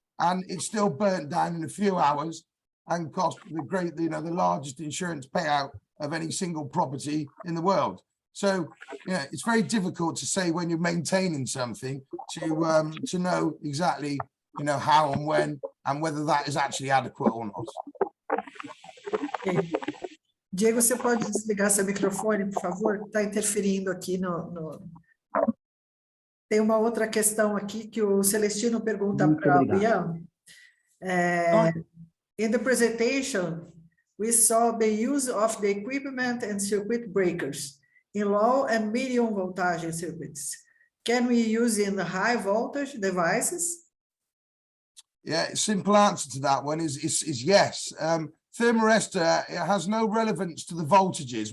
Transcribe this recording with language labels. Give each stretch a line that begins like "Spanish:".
English: And it still burnt down in a few hours and cost the largest insurance payout of any single property in the world. So it's very difficult to say when you're maintaining something to know exactly how and when and whether that is actually adequate or not. Okay.
Portuguese: Diego, você pode desligar seu microfone, por favor? Está interferindo aqui no... Tem uma outra questão aqui que o Celestino pergunta para o Ian.
English: In the presentation, we saw the use of the equipment and circuit breakers in low and medium voltage circuits. Can we use in the high voltage devices? Yeah, simple answer to that one is yes. Thermistor, it has no relevance to the voltages.